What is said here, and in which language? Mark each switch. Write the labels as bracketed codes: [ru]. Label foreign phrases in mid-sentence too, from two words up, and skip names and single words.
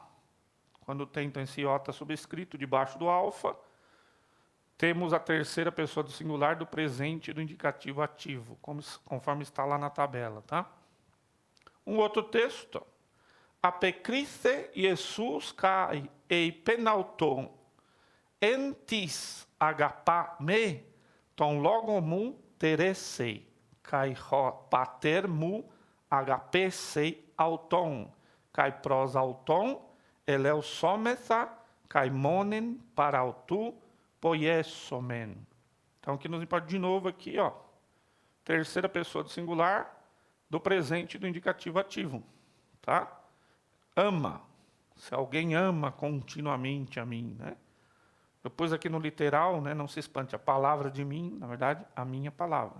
[pt] Quando tem então esse iota subscrito debaixo do alfa, temos a terceira pessoa do singular do presente do indicativo ativo, conforme está lá na tabela, tá? Um outro texto. [el] Ἀπεκρίθη Ἰησοῦς καὶ εἶπεν αὐτῷ ἐάν τις ἀγαπᾷ με τὸν λόγον μου τηρήσει καὶ πατήρ μου ἀγαπήσει αὐτὸν καὶ πρὸς αὐτὸν ἐλευσόμεθα καὶ μονὴν παρ' αὐτῷ ποιήσομεν. [pt] Então aqui nos importa de novo aqui, ó, terceira pessoa do singular do presente do indicativo ativo, tá? Ama. Se alguém ama continuamente a mim, né? Eu pus aqui no literal, né? Não se espante, a palavra de mim, na verdade, a minha palavra.